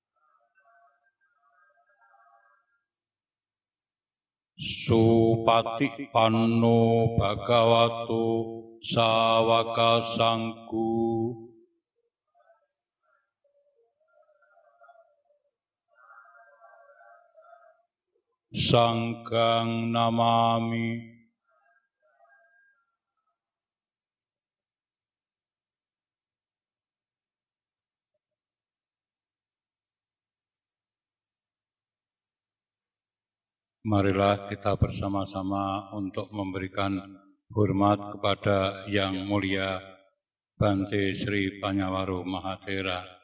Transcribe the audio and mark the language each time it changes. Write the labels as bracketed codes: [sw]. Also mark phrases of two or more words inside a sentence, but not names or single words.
[pi] Supatipanno Bhagavato Sawaka Sangku. Sanggang namami. [id] Marilah kita bersama-sama untuk memberikan hormat kepada Yang Mulia Bante Sri Panyawaru Mahathera.